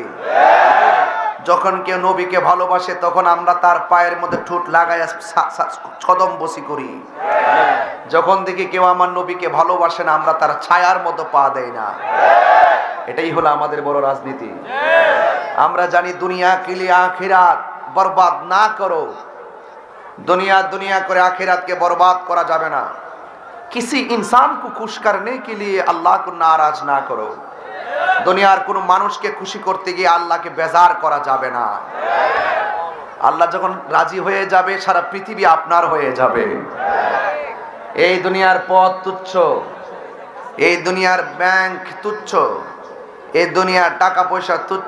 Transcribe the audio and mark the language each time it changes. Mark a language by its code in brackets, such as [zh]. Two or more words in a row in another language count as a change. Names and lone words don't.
[bn] যখন কেউ নবীকে ভালোবাসে, তখন আমরা তার পায়ের মধ্যে ঠোঁট লাগায় কদম বসি করি। যখন দেখি কেউ আমার নবীকে ভালোবাসে না, আমরা তার ছায়ার মতো পা দেই না। এটাই হলো আমাদের বড় রাজনীতি। আমরা জানি [hi] दुनिया के लिए आखिरात बर्बाद ना करो, [bn] दुनिया করে আখিরাতকে বরবাদ করা যাবে না। [hi] किसी इंसान को खुश करने के लिए अल्लाह को नाराज ना करो, [bn] দুনিয়ার কোনো মানুষকে খুশি করতে গিয়ে আল্লাহকে বেজার করা যাবে না। আল্লাহ যখন রাজি হয়ে যাবে, সারা পৃথিবী আপনার হয়ে যাবে। এই দুনিয়ার পথ তুচ্ছ, এই দুনিয়ার ব্যাংক তুচ্ছ, এই দুনিয়ার টাকা পয়সা তুচ্ছ।